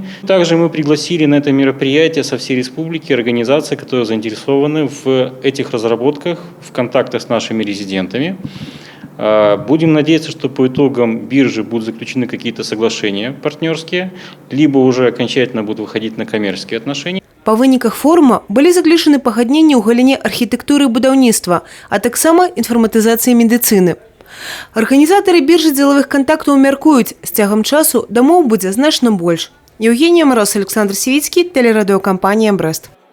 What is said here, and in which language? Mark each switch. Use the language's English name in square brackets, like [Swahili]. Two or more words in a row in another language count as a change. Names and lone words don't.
[Russian] Также мы пригласили на это мероприятие со всей республики организации, которые заинтересованы в этих разработках, в контактах с нашими резидентами. Будем надеяться, что по итогам биржи будут заключены какие-то соглашения партнерские, либо уже окончательно будут выходить на коммерческие отношения. [Belarusian] Па выніках форума былі заключены пагадненні ў галіне архітэктуры і будаўніцтва, а таксама інфарматызацыі медыцыны. Арганізатары биржы дзелавых кантактаў мяркуюць, з цягам часу дамоў будзе значна больш. [Russian] Евгения Мороз, Александр Сивицкий, телерадиокомпания «Брест».